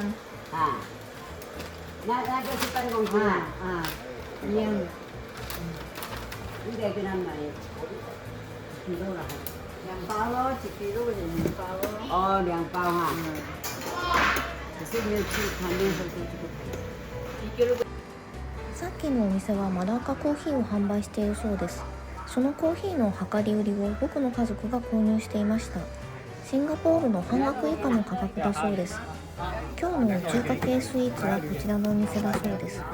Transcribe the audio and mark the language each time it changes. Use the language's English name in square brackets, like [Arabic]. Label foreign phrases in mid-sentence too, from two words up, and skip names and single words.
[Chinese] 啊，那个是半公斤啊，一样的。应该跟他买几多了？2包咯，1 kilo 是2包咯。哦，2包哈。可是没有去旁边喝这个。 [Japanese] さっきのお店はマラッカコーヒーを販売しているそうです。そのコーヒーの量り売りを僕の家族が購入していました。シンガポールの半額以下の価格だそうです。今日の中華系スイーツはこちらのお店だそうです。